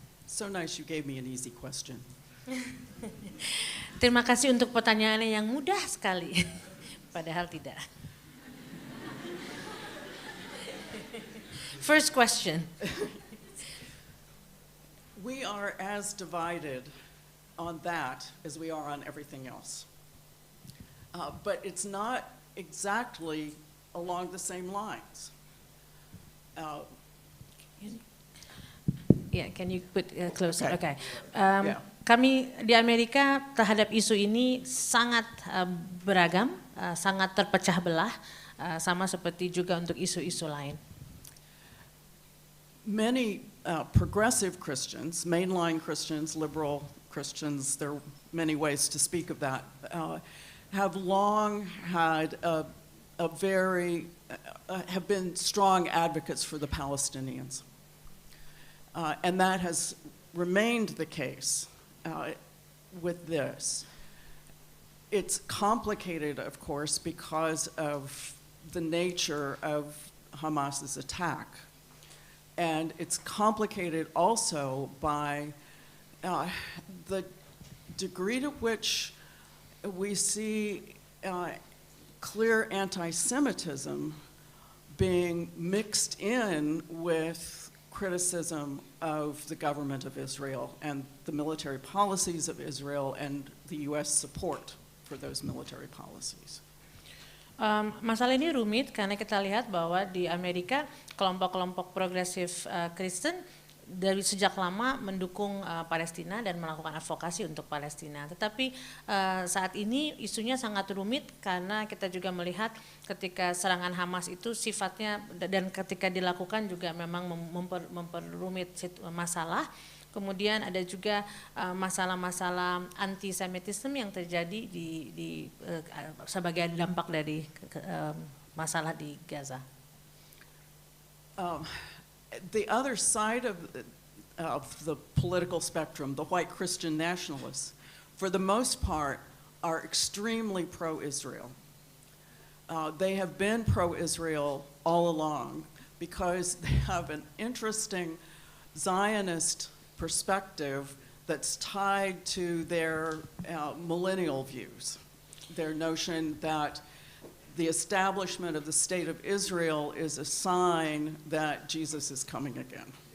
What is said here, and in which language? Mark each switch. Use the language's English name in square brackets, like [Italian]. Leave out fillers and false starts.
[English] So nice you gave me an easy question. [Indonesian] Terima kasih untuk pertanyaannya yang mudah sekali, padahal tidak. [English] First question. We are as divided on that as we are on everything else. But it's not exactly along the same lines. Yeah, can you put closer? Okay. Yeah. [Indonesian] Kami di Amerika terhadap isu ini sangat beragam, sangat terpecah belah. sama seperti juga untuk isu-isu lain. [English] Many progressive Christians, mainline Christians, liberal Christians, there are many ways to speak of that, have long had have been strong advocates for the Palestinians. And that has remained the case with this. It's complicated, of course, because of the nature of Hamas's attack. And it's complicated also by the degree to which we see clear anti-Semitism being mixed in with criticism of the government of Israel and the military policies of Israel and the U.S. support for those military policies. [Indonesian] Masalah ini rumit karena kita lihat bahwa di Amerika kelompok-kelompok progresif Kristen dari sejak lama mendukung Palestina dan melakukan advokasi untuk Palestina. Tetapi saat ini isunya sangat rumit karena kita juga melihat ketika serangan Hamas itu sifatnya dan ketika dilakukan juga memang memperrumit masalah. Kemudian ada juga masalah-masalah antisemitisme yang terjadi di sebagai dampak dari masalah di Gaza. [English] The other side of the political spectrum, the white Christian nationalists, for the most part, are extremely pro-Israel. They have been pro-Israel all along because they have an interesting Zionist perspective that's tied to their millennial views, their notion that the establishment of the state of Israel is a sign that Jesus is coming again.